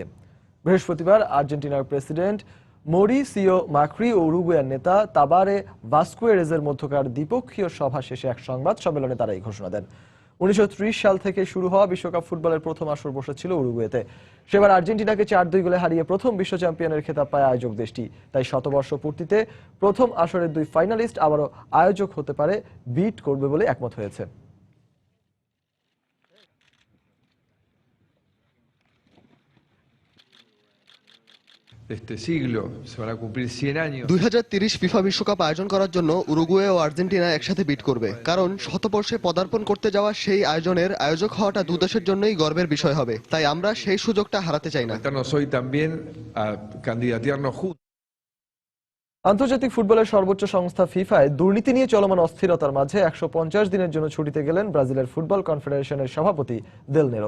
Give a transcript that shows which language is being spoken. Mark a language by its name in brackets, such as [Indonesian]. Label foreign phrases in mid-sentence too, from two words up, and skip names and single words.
[Bangla] বৃহস্পতিবার আর্জেন্টিনার প্রেসিডেন্ট মরিসিও মাক্রি ও উরুগুয়ের নেতা তাবারে ভাস্কুয়েরেজের মধ্যকার দ্বিপক্ষীয় সভা শেষে এক সংবাদ সম্মেলনে তারা এই ঘোষণা দেন। 1930 সাল থেকে শুরু হওয়া বিশ্বকাপ ফুটবলের প্রথম আসর বসেছিল উরুগুয়েতে। সেবার আর্জেন্টিনাকে 4-2 গোলে হারিয়ে প্রথম বিশ্ব চ্যাম্পিয়নের খেতাব পায় আয়োজক দেশটি। তাই শতবর্ষ পূর্তিতে প্রথম আসরের 2 ফাইনালিস্ট আবারও আয়োজক হতে পারে বিট করবে বলে একমত হয়েছে। [Spanish] este siglo se van a cumplir 100 años [Bangla] 2030 ফিফা বিশ্বকাপ আয়োজন করার জন্য উরুগুয়ে ও আর্জেন্টিনা একসাথে বিট করবে। কারণ শতবর্ষে পদার্পণ করতে যাওয়া সেই আয়োজনের আয়োজক হওয়াটা দুই দেশের জন্যই গর্বের বিষয় হবে। তাই আমরা সেই সুযোগটা হারাতে চাই না। আন্তর্জাতিক ফুটবলের সর্বোচ্চ সংস্থা ফিফায় দুর্নীতি নিয়ে চলমান অস্থিরতার মাঝে 150 দিনের জন্য ছুটিতে গেলেন ব্রাজিলের ফুটবল কনফেডারেশনের সভাপতি দেল নেরো।